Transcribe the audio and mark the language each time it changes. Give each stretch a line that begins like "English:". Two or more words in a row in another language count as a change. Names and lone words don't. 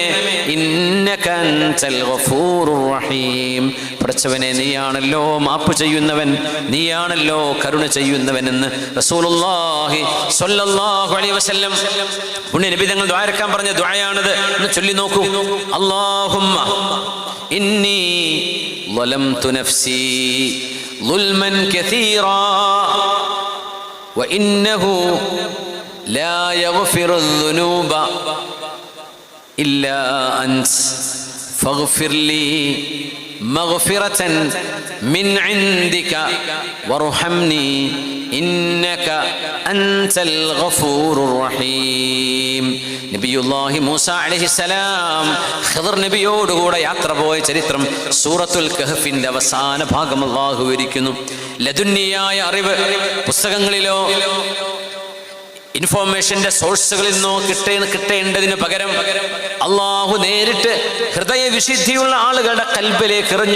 Arabic: إنك أنت الغفور الرحيم,
Malayalam: പടച്ചവനെ നീയാണല്ലോ മാപ്പ് ചെയ്യുന്നവൻ, നീയാണല്ലോ കരുണ ചെയ്യുന്നവൻ എന്ന് റസൂലുള്ളാഹി
Arabic: صلى الله عليه وسلم
Malayalam: പുണ്യ നബി തങ്ങൾ ദുആ ഇറക്കാൻ പറഞ്ഞ ദുആയാണിത്. ഒന്ന് ചൊല്ലി നോക്കൂ.
Arabic: اللهم إني ظلمت نفسي ظلما كثيرا وإنه لا يغفر الذنوب إلا أنت فاغفر لي مغفرة من عندك وارحمني إنك أنت الغفور الرحيم.
Malayalam: നബിയുല്ലാഹി മൂസ അലൈഹിസ്സലാം ഖിദർ നബിയോട് കൂടെ യാത്ര പോയ ചരിത്രം സൂറത്തുൽ കഹ്ഫിന്റെ അവസാന ഭാഗം അല്ലാഹു വിവരിക്കുന്നു. ലദുന്നിയായ അറിവ് പുസ്തകങ്ങളിലോ
English: informationന്റെ sourceുകളിൽ
Malayalam: നിന്നോ കിട്ടേണ്ടതിന് പകരം അള്ളാഹു നേരിട്ട് ഹൃദയവിശുദ്ധിയുള്ള ആളുകളുടെ കൽബിലേക്ക് എറിഞ്ഞു